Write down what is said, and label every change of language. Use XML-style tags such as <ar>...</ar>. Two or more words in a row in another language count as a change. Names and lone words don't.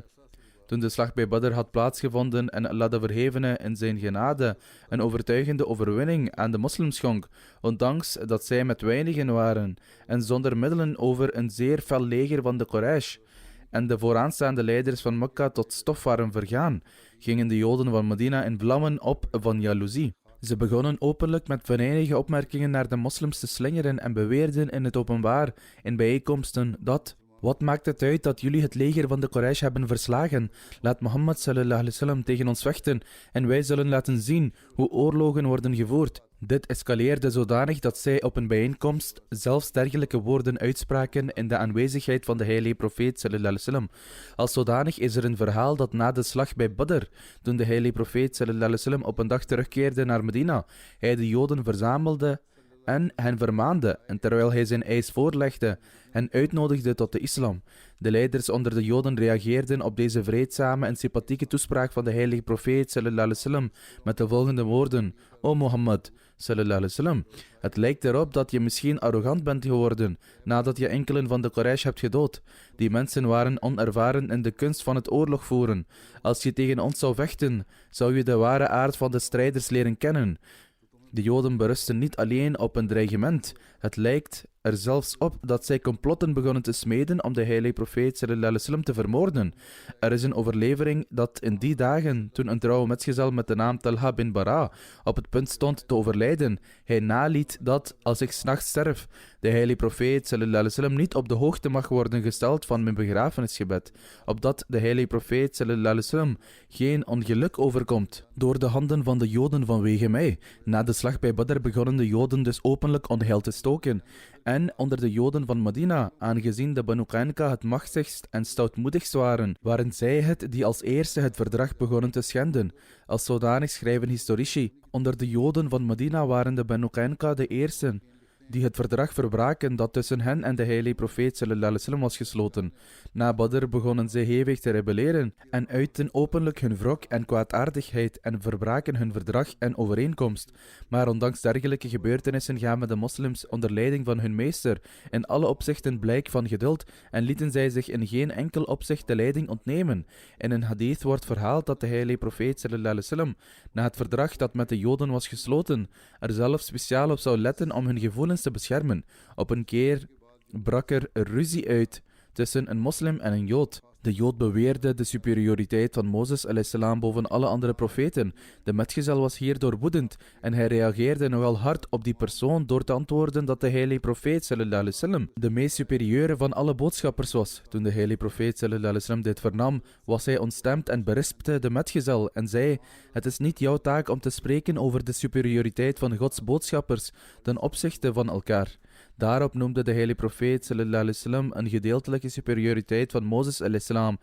<nl>Toen de slag bij Badr had plaatsgevonden en Allah de Verhevene in zijn genade een overtuigende overwinning aan de moslims schonk, ondanks dat zij met weinigen waren en zonder middelen over een zeer fel leger van de Quraysh, en de vooraanstaande leiders van Mekka tot stof waren vergaan, gingen de Joden van Medina in vlammen op van jaloezie. Ze begonnen openlijk met venijnige opmerkingen naar de moslims te slingeren en beweerden in het openbaar in bijeenkomsten dat: wat maakt het uit dat jullie het leger van de Quraysh hebben verslagen? Laat Mohammed</nl> <ar>صلى الله عليه وسلم</ar> <nl>tegen ons vechten en wij zullen laten zien hoe oorlogen worden gevoerd. Dit escaleerde zodanig dat zij op een bijeenkomst zelfs dergelijke woorden uitspraken in de aanwezigheid van de heilige profeet</nl> <ar>صلى الله عليه وسلم.</ar> <nl>Als zodanig is er een verhaal dat na de slag bij Badr, toen de heilige profeet</nl> <ar>صلى الله عليه وسلم</ar> <nl>op een dag terugkeerde naar Medina, hij de Joden verzamelde en hen vermaande, en terwijl hij zijn eis voorlegde, hen uitnodigde tot de islam. De leiders onder de Joden reageerden op deze vreedzame en sympathieke toespraak van de heilige profeet</nl> <ar>صلى الله عليه وسلم</ar> <nl>met de volgende woorden: O Mohammed</nl> <ar>صلى الله عليه وسلم,</ar> <nl>het lijkt erop dat je misschien arrogant bent geworden nadat je enkelen van de Quraysh hebt gedood. Die mensen waren onervaren in de kunst van het oorlog voeren. Als je tegen ons zou vechten, zou je de ware aard van de strijders leren kennen. De Joden berusten niet alleen op een dreigement. Het lijkt er zelfs op dat zij complotten begonnen te smeden om de heilige profeet</nl> <ar>صلى الله عليه وسلم</ar> <nl>te vermoorden. Er is een overlevering dat in die dagen, toen een trouwe metgezel met de naam Talha bin Bara op het punt stond te overlijden, hij naliet dat, als ik 's nachts sterf, de heilige profeet</nl> <ar>صلى الله عليه وسلم</ar> <nl>niet op de hoogte mag worden gesteld van mijn begrafenisgebed, opdat de heilige profeet</nl> <ar>صلى الله عليه وسلم</ar> <nl>geen ongeluk overkomt door de handen van de Joden vanwege mij. Na de slag bij Badr begonnen de Joden dus openlijk onheil te stoken. En onder de Joden van Medina, aangezien de Banu Qaynuqa het machtigst en stoutmoedigst waren zij het die als eerste het verdrag begonnen te schenden. Als zodanig schrijven historici: onder de Joden van Medina waren de Banu Qaynuqa de eersten die het verdrag verbraken dat tussen hen en de heilige profeet</nl> <ar>صلى الله عليه وسلم</ar> <nl>was gesloten. Na Badr begonnen zij hevig te rebelleren en uitten openlijk hun wrok en kwaadaardigheid en verbraken hun verdrag en overeenkomst. Maar ondanks dergelijke gebeurtenissen gaven de moslims onder leiding van hun meester in alle opzichten blijk van geduld en lieten zij zich in geen enkel opzicht de leiding ontnemen. In een hadith wordt verhaald dat de heilige profeet</nl> <ar>صلى الله عليه وسلم</ar> <nl>na het verdrag dat met de Joden was gesloten er zelf speciaal op zou letten om hun gevoelens te beschermen. Op een keer brak er ruzie uit tussen een moslim en een Jood. De Jood beweerde de superioriteit van Mozes a.s. boven alle andere profeten. De metgezel was hierdoor woedend en hij reageerde nogal hard op die persoon door te antwoorden dat de heilige profeet</nl> <ar>صلى الله عليه وسلم</ar> <nl>de meest superieure van alle boodschappers was. Toen de heilige profeet</nl> <ar>صلى الله عليه وسلم</ar> <nl>dit vernam, was hij ontstemd en berispte de metgezel en zei: het is niet jouw taak om te spreken over de superioriteit van Gods boodschappers ten opzichte van elkaar. Daarop noemde de heilige profeet</nl> <ar>صلى الله عليه وسلم</ar> <nl>een gedeeltelijke superioriteit van Mozes a.s.</nl>